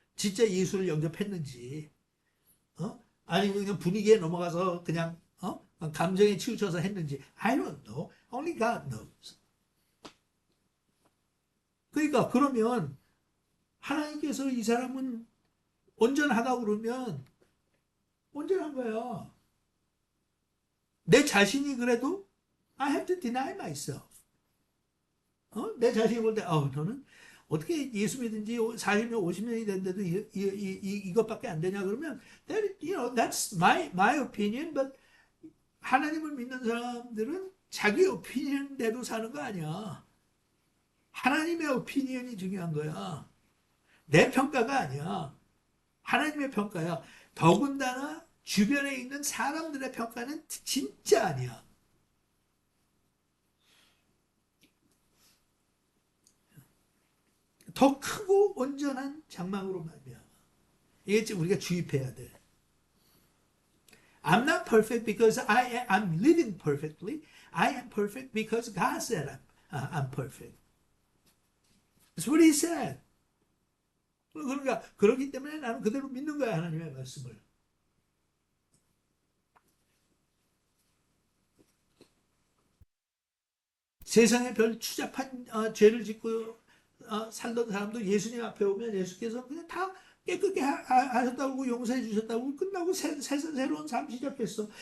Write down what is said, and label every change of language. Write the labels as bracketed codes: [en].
[ko] 진짜 예수를 영접했는지, 아니면 그냥 분위기에 넘어가서 그냥 감정에 치우쳐서 했는지. [en] I don't know. Only God knows. [ko] 그러니까 그러면 하나님께서 이 사람은 온전하다고 그러면 온전한 거야. 내 자신이 그래도 [en] I have to deny myself. [ko] 내 자신이 볼 때, 너는 어떻게 예수 믿은 지 40년, 50년이 됐는데도 이것밖에 안 되냐 그러면, [en] that's my opinion, but [ko] 하나님을 믿는 사람들은 자기 오피니언대로 사는 거 아니야. 하나님의 오피니언이 중요한 거야. 내 평가가 아니야. 하나님의 평가야. 더군다나 주변에 있는 사람들의 평가는 진짜 아니야. 더 크고 온전한 장막으로 말미암아. 이게 지금 우리가 주입해야 돼. [en] I'm not perfect because I'm living perfectly. I am perfect because God said I'm perfect. That's what He said. [ko] 그러니까 그렇기 때문에 나는 그대로 믿는 거야, 하나님의 말씀을. 세상에 별 추잡한 죄를 짓고 살던 사람도 예수님 앞에 오면 예수께서 그냥 다 깨끗게 하셨다고 용서해 주셨다고 끝나고 새로운 삶 시작했어.